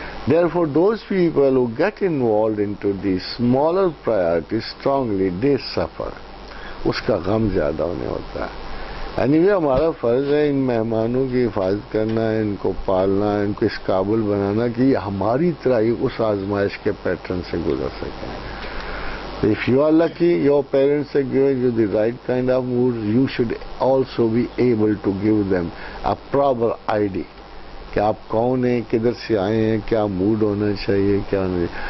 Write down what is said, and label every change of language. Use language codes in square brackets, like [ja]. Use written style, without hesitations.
[en] Therefore, those people who get involved into these smaller priorities strongly, they suffer. [ur] اس کا غم زیادہ انہیں ہوتا ہے. anyway ہمارا فرض ہے ان مہمانوں کی حفاظت کرنا، ان کو پالنا، ان کو اس قابل بنانا کہ یہ ہماری طرح ہی اس آزمائش کے پیٹرن سے گزر سکیں. [en] If you are lucky, your parents are giving you the right kind of mood, you should also be able to give them a proper idea [ur] کہ آپ کون ہیں، کدھر سے آئے ہیں، کیا موڈ ہونا چاہیے، کیا نہیں.